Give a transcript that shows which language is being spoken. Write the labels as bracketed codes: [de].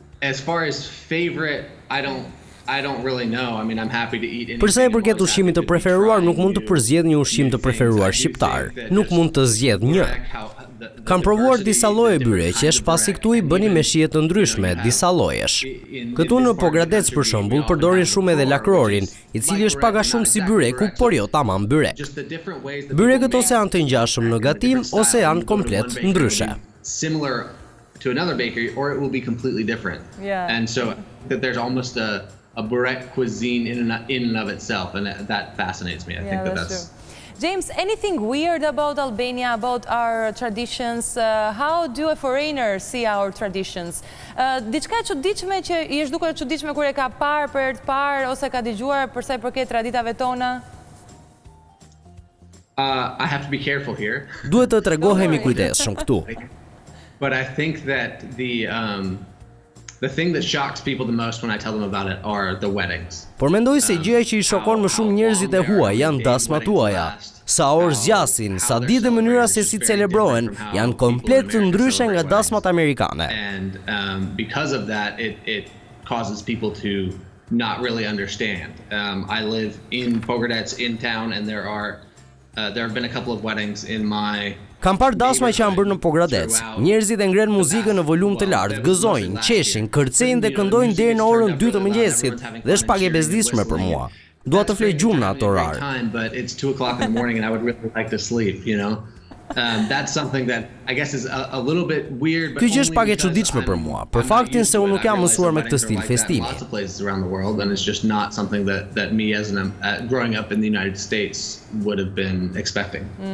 [en] As far as favorite, I don't really know. I mean, I'm happy to eat anything. [sq] Për sa i përket ushqimit të preferuar, nuk mund të përzgjedh një ushqim të preferuar shqiptar. Nuk mund të zgjedh një. Kam provuar disa lloje byreqesh, pasi këtu i bëni me shije të ndryshme, disa llojesh. Këtu në Pogradec për shembull përdorin shumë edhe lakrorin, i cili është pak a shumë si byreku, por jo tamam byrek. Byrekët ose janë të ngjashëm në gatim ose janë komplet ndryshe. [en] Similar to another bakery, or it will be completely different. Yeah. And so that there's almost a burek cuisine in and of itself, and that fascinates me. I think that's true. James, anything weird about Albania, about our traditions? How do a foreigner see our traditions? [sq] Diçka e çuditshme që i është dukur e çuditshme kur e ka parë për herë të parë ose ka dëgjuar për sa i përket traditave tona? [en] I have to be careful here. [sq] Duhet të tregohemi kujdesshëm këtu. [en] But I think that the thing that shocks people the most when I tell them about it are the weddings. [sq] Por mendoj se gjëja që i shokon më shumë njerëzit e huaj janë dasmat tuaja. Sa orë zgjasin, sa ditë dhe mënyra se si celebrohen, janë komplet të ndryshe nga dasmat amerikane. [en] And because of that, it causes people to not really understand. I live in Pogradec, in town, and there have been a couple of weddings in my... [sq] Kam parë dasma që janë bërë në Pogradec. Njerëzit e ngren muzikën në volum të lartë, gëzojnë, qeshin, kërcejnë dhe këndojnë deri në orën 2 të mëngjesit, dhe është pak e bezdisshme për mua. Dua të flej gjumë në ato orar. [en] But it's 2 o'clock in the morning and I would really like to sleep, you know. That's something that I guess is a little bit weird, but [sq] Ky gjë është pak e çuditshme për mua, për faktin se unë nuk jam mësuar me këtë stil festimi. [en] Lots of places around the world, and it's just not something that me as growing up in the United States would have been expecting.